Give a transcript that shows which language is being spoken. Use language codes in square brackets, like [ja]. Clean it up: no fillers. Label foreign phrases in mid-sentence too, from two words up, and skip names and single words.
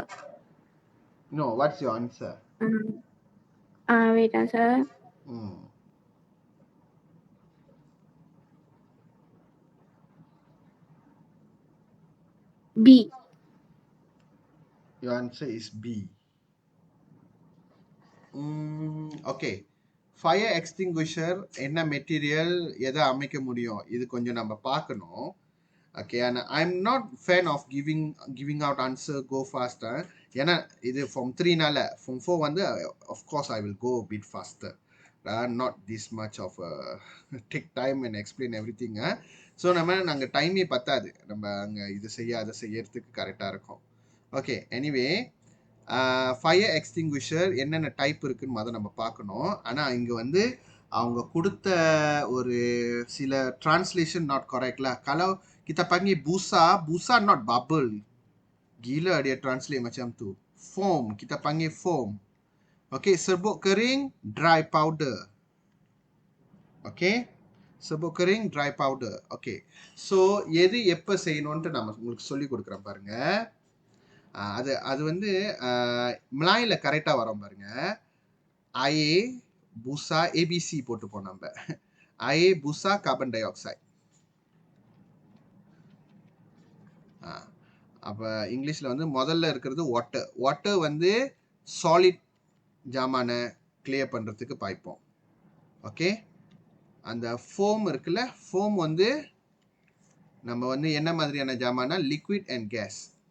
[en] No, what's your answer? Wait, answer. B. Your answer is B. [ta] ஓகே, [en] fire extinguisher [ta] என்ன மெட்டீரியல், எதை அமைக்க முடியும், இது கொஞ்சம் நம்ம பார்க்கணும். [en] okay, and I am not fan of giving out answer go faster. [ta] ஏன்னா இது ஃபார்ம் 3னால ஃபார்ம் 4 வந்து [en] of course I will go bit faster, not this much of take time and explain every thing. [ta] ஸோ நாங்கள் டைமே பத்தாது, நம்ம அங்கே இது செய்ய அதை செய்யறதுக்கு கரெக்டாக இருக்கும். ஓகே, எனிவே [en] fire extinguisher [ta] என்னென்ன டைப் இருக்குன்னு முதல்ல நம்ம பார்க்கணும். ஆனால் இங்கே வந்து அவங்க கொடுத்த ஒரு சில டிரான்ஸ்லேஷன் [en] not correct. [ms] kalau kita panggil busa [en] not bubble, [ms] gila dia translate macam tu. Foam, kita panggil foam. Okay, serbuk kering, [en] dry powder. [ms] Okay, serbuk kering, [en] dry powder. Okay, so [ta] எது எப்போ செய்யணும்ன்ட்டு நம்ம உங்களுக்கு சொல்லி கொடுக்குறேன் பாருங்க. அது வந்து மலாயில் கரெக்டாக வரோம் பாருங்க. [ms] air, busa, [ta] ABC போட்டுப்போம் நம்ம. [ms] air, busa, [en] carbon dioxide. [ta] அப்போ இங்கிலீஷில் வந்து முதல்ல இருக்கிறது வாட்டர். வாட்டர் வந்து சாலிட் ஜாமானை கிளியர் பண்ணுறதுக்கு பாய்ப்போம். ஓகே, அந்த ஃபோம் இருக்குல்ல, ஃபோம் வந்து நம்ம வந்து என்ன மாதிரியான ஜாமானா [en] liquid and gas.